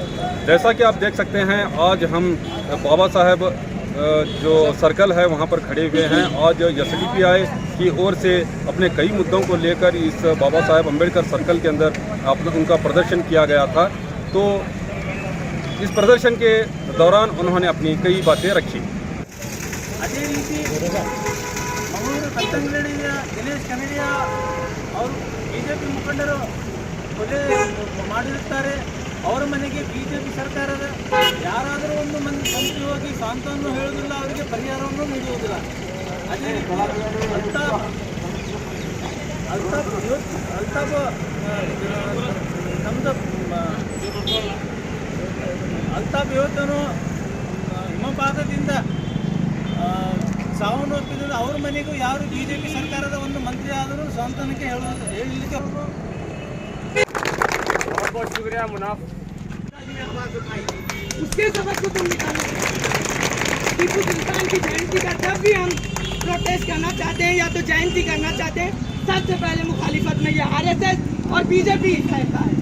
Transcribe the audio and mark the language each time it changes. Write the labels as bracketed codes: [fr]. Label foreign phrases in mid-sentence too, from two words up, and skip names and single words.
[hi] जैसा कि आप देख सकते हैं, आज हम बाबा साहेब जो सर्कल है वहां पर खड़े हुए हैं। आज एसडीपीआई की ओर से अपने कई मुद्दों को लेकर इस बाबा साहेब अम्बेडकर सर्कल के अंदर उनका प्रदर्शन किया गया था। तो इस प्रदर्शन के दौरान उन्होंने अपनी कई बातें रखी। [kn] ಅದೇ ರೀತಿ ಮಂಗಳೂರು ಕತ್ತಂಗಡಿಯ ದಿನೇಶ್ ಕನಡಿಯ ಅವರು ಬಿಜೆಪಿ ಮುಖಂಡರು ಕೊಲೆ ಮಾಡಿರುತ್ತಾರೆ. ಅವರ ಮನೆಗೆ ಬಿಜೆಪಿ ಸರ್ಕಾರದ ಯಾರಾದರೂ ಒಂದು ಮಂತ್ರಿ ಹೋಗಿ ಸಾಂತ್ವನ ಹೇಳುವುದಿಲ್ಲ, ಅವರಿಗೆ ಪರಿಹಾರವನ್ನು ನೀಡುವುದಿಲ್ಲ. ಅದೇ ಅಲ್ತಾಫ್ ಇವತ್ತನು ಹಿಮಪಾತದಿಂದ ಸಾವನ್ನಪ್ಪಿದ್ರು. ಅವ್ರ ಮನೆಗೂ ಯಾರು ಬಿಜೆಪಿ ಸರ್ಕಾರದ ಒಂದು ಮಂತ್ರಿ ಆದರೂ ಸಾಂತ್ವನಕ್ಕೆ ಹೇಳಲಿಕ್ಕೆ [hi] उसके सबक को तुम निकालो। टीपू सुल्तान की जयंती का जब भी हम प्रोटेस्ट करना चाहते हैं या तो जयंती करना चाहते हैं, सबसे पहले मुखालिफत में ये आरएसएस और बीजेपी रहता है।